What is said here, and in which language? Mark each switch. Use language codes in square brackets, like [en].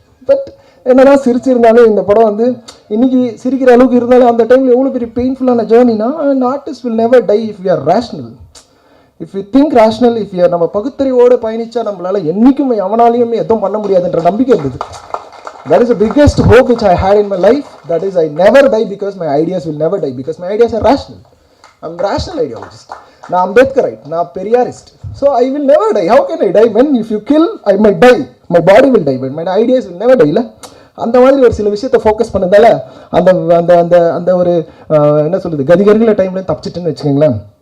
[ta] But என்னன்னா சிரிச்சிருந்தாலும் இந்த படம் வந்து இன்னைக்கு சிரிக்கிற அளவுக்கு இருந்தாலும் அந்த டைமில் எவ்வளோ பெரிய பெயின்ஃபுல்லான ஜேர்னினா [en] an artist will never die if we are rational. If you think rational, if you are [ta] நம்ம பகுத்தறிவோடு பயணிச்சா நம்மளால என்றைக்கும் எவனாலையுமே எதுவும் பண்ண முடியாதுன்ற நம்பிக்கை இருந்தது. [en] That is the biggest hope which I had in my life. That is, I never die because my ideas will never die because my ideas are rational. I'm rational ideologist. Now I'm Ambedkarite. Now I'm Periyarist. So I will never die. How can I die? When if you kill, I might die. My body will die, but my ideas will never die. [ta] அந்த மாதிரி ஒரு சில விஷயத்தை focus பண்ணதால அந்த அந்த அந்த அந்த ஒரு என்ன சொல்கிறது கதிகருங்கிற டைமில் தப்பிச்சிட்டுன்னு வச்சுக்கோங்களேன்.